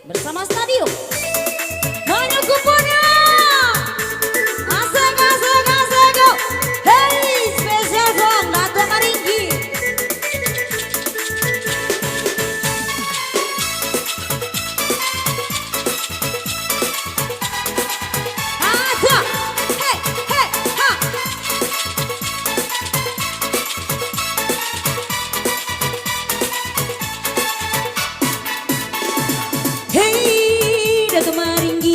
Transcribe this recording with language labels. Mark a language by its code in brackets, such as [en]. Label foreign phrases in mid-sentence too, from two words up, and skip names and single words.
[ms] bersama Stadium. Mana kuponnya? Asik, asik, asik, go. Hey, spesial song Dato' Maringgi. Ada, hey, hey, ha. Hey, Dato' Maringgi.